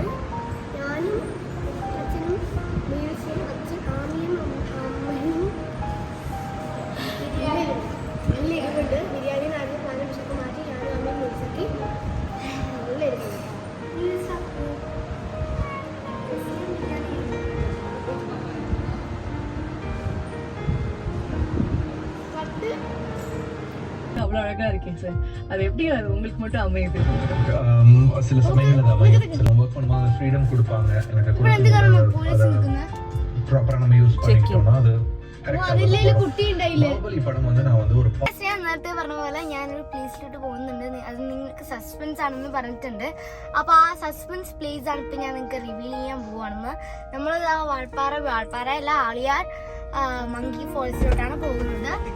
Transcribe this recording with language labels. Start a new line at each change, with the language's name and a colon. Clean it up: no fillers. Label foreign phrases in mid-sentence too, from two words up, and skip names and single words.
Malayalam: ഞാനും അച്ഛനും മീൽസും, ആമിയും അമ്മയും നല്ല എരിവുണ്ട്. ബിരിയാണി നാട്ടിൽ പാലും വിശപ്പ് മാറ്റി ഞാനും അമ്മയും മീൽസാക്കി. നല്ല എരിവുണ്ട്.
Tamil: அவ்வளவு அழகா இருக்கேன் சார். அது எப்படி உங்களுக்கு மட்டும் அமையுது? சில சமயங்கள்ல அது அமையும். சில ஒர்க் பண்ணும்போது ஃப்ரீடம் கொடுப்பாங்க. எனக்கு ப்ராப்பரா நம்ம யூஸ் பண்ணிக்கிட்டோம்னா அது
Malayalam: നേരത്തെ പറഞ്ഞ പോലെ ഞാനൊരു പ്ലേസിലോട്ട് പോകുന്നുണ്ട്. അത് നിങ്ങൾക്ക് സസ്പെൻസ് ആണെന്ന് പറഞ്ഞിട്ടുണ്ട്. അപ്പോൾ ആ
English: suspense place
Malayalam: ആണ് ഇപ്പം ഞാൻ നിങ്ങൾക്ക് റിവീൽ ചെയ്യാൻ പോവാണെന്ന്. നമ്മൾ വാൾപ്പാറ അല്ല, ആളിയാർ മങ്കി ഫോൾസിലോട്ടാണ് പോകുന്നത്.